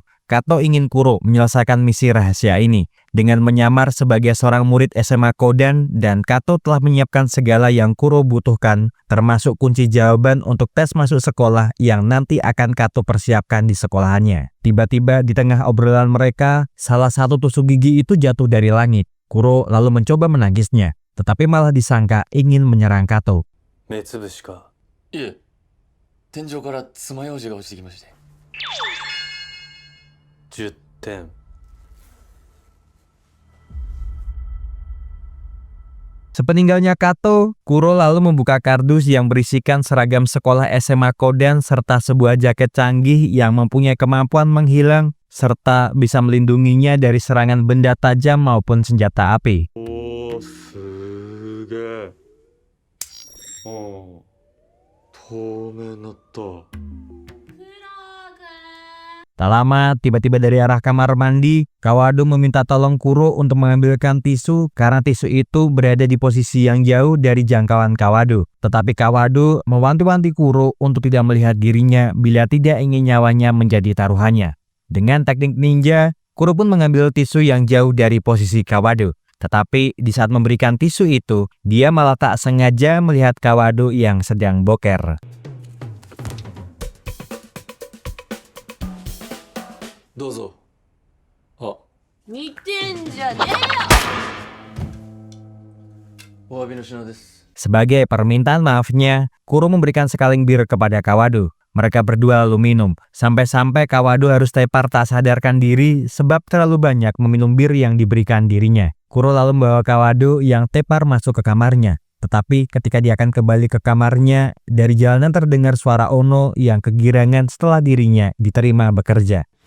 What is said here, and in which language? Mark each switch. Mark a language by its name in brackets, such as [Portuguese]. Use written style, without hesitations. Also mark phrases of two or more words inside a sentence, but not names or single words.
[Indonesian] Kato ingin Kuro menyelesaikan misi rahasia ini dengan menyamar sebagai seorang murid SMA Kodan, dan Kato telah menyiapkan segala yang Kuro butuhkan, termasuk kunci jawaban untuk tes masuk sekolah yang nanti akan Kato persiapkan di sekolahannya. Tiba-tiba di tengah obrolan mereka, salah satu tusuk gigi itu jatuh dari langit. Kuro lalu mencoba menangisnya, tetapi malah disangka ingin menyerang Kato. [Japanese] 目つぶしか。いえ、天井から爪楊枝が落ちてきまして。 10点。 [Indonesian] Sepeninggalnya Kato, Kuro lalu membuka kardus yang berisikan seragam sekolah SMA Kodan serta sebuah jaket canggih yang mempunyai kemampuan menghilang serta bisa melindunginya dari serangan benda tajam maupun senjata api. [Japanese] おー、すげえ。おー、透明になった。 [Indonesian] Tak lama, tiba-tiba dari arah kamar mandi, Kawado meminta tolong Kuro untuk mengambilkan tisu karena tisu itu berada di posisi yang jauh dari jangkauan Kawado. Tetapi Kawado mewanti-wanti Kuro untuk tidak melihat dirinya bila tidak ingin nyawanya menjadi taruhannya. Dengan teknik ninja, Kuro pun mengambil tisu yang jauh dari posisi Kawado. Tetapi di saat memberikan tisu itu, dia malah tak sengaja melihat Kawado yang sedang boker. [Japanese] どうぞ。あ、似てんじゃねえよ。お詫びの品です。 [Indonesian] Sebagai permintaan maafnya, Kuro memberikan sekaling bir kepada Kawado. Mereka berdua lalu minum, sampai-sampai Kawado harus tepar tak sadarkan diri sebab terlalu banyak meminum bir yang diberikan dirinya. Kuro lalu membawa Kawado yang tepar masuk ke kamarnya. Tetapi ketika dia akan kembali ke kamarnya, dari jalanan terdengar suara Ono yang kegirangan setelah dirinya diterima bekerja.